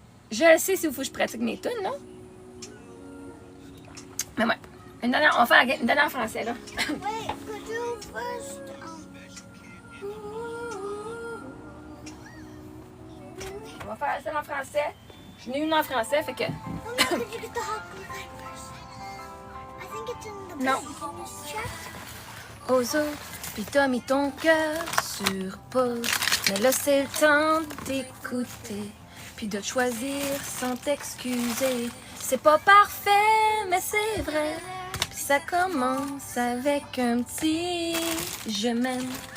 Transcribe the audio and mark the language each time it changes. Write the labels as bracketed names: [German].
[French] Je sais s'il faut que je pratique mes tunes, là. Mais ouais. On va faire une dernière en français, là. [English] Wait, could you first? [French] On va faire celle en français. J'en ai une en français, fait que... [English] Could you get the hot glue gun first? I think it's in the No. bag. Can you check? [French] Aux autres, puis t'as mis ton cœur sur pause. Mais là, c'est le temps d'écouter, puis de choisir sans t'excuser. C'est pas parfait, mais c'est vrai. Puis ça commence avec un petit je m'aime.